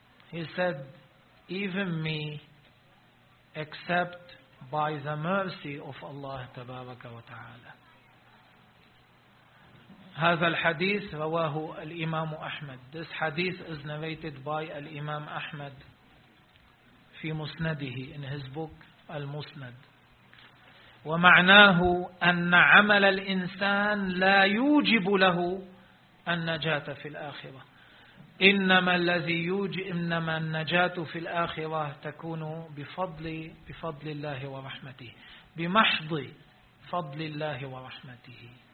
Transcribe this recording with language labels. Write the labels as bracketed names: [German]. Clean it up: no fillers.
[English] He said, even me, except by the mercy of Allah [Arabic] تبارك وتعالى. هذا الحديث رواه الإمام أحمد. [English] This hadith is narrated by [Arabic] الإمام أحمد في مسنده, [English] in his book المسند. [Arabic] ومعناه أن عمل الإنسان لا يوجب له النجاة في الآخرة. إنما الذي يوجب إنما النجاة في الآخرة تكون بفضل الله ورحمته, بمحض فضل الله ورحمته.